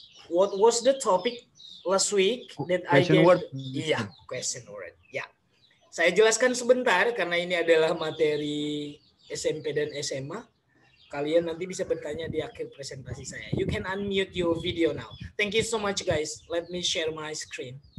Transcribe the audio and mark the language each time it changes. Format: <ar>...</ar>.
<en>What was the topic last week that I Question gave? word.</en> <id>Iya, question word. Ya. Saya jelaskan sebentar karena ini adalah materi SMP dan SMA. Kalian nanti bisa bertanya di akhir presentasi saya.</id> <en>You can unmute your video now. Thank you so much, guys. Let me share my screen.</en>